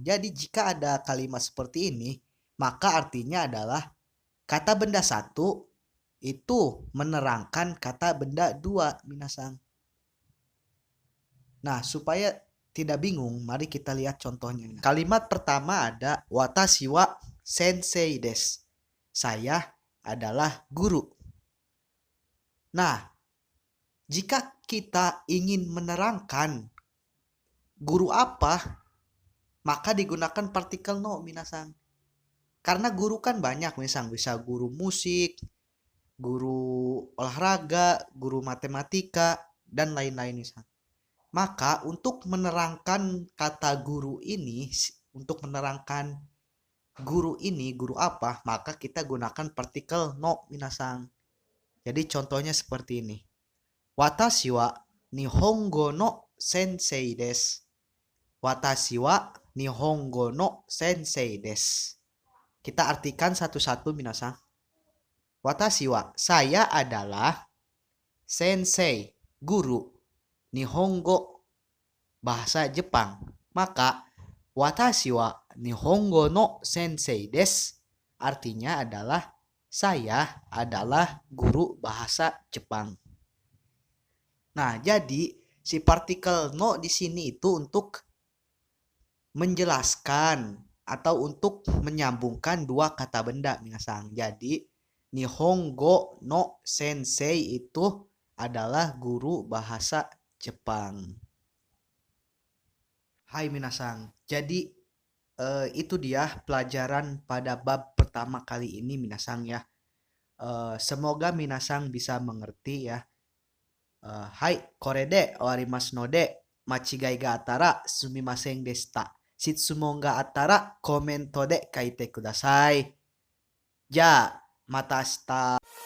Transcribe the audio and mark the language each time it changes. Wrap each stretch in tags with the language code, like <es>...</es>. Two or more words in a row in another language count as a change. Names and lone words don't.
<id>Jadi jika ada kalimat seperti ini, maka artinya adalah kata benda satu itu menerangkan kata benda dua minasang. Nah, supaya tidak bingung, mari kita lihat contohnya. Kalimat pertama ada</id> <ja>私 は 先生 です.</ja> <id>Saya adalah guru. Nah, jika kita ingin menerangkan guru apa, maka digunakan partikel no minasang. Karena guru kan banyak minasang, bisa guru musik, guru olahraga, guru matematika, dan lain-lain misal. Maka untuk menerangkan kata guru ini, untuk menerangkan guru ini, guru apa, maka kita gunakan partikel no minasang. Jadi contohnya seperti ini.</id> <ja>私 は 日本語 の 先生 です. 私 は 日本語 の 先生 です.</ja> <id>Kita artikan satu-satu minasang.</id> <ja>私 は,</ja> <id>saya adalah sensei, guru, nihongo, bahasa Jepang. Maka</id> <ja>私 は 日本語 の 先生 です</ja> <id>artinya adalah saya adalah guru bahasa Jepang. Nah, jadi si partikel no di sini itu untuk menjelaskan atau untuk menyambungkan dua kata benda minasang. Jadi</id> <ja>日本語 の 先生</ja> <id>itu adalah guru bahasa Jepang.</id> <ja>はい みなさん.</ja> <id>Jadi itu dia pelajaran pada bab pertama kali ini minasang ya. Semoga minasang bisa mengerti ya.</id> <ja>はい、これ で 終わります の で 間違い が あったら すみません でした. 質問 が あったら コメント で 書いて ください. じゃ、また した.</ja>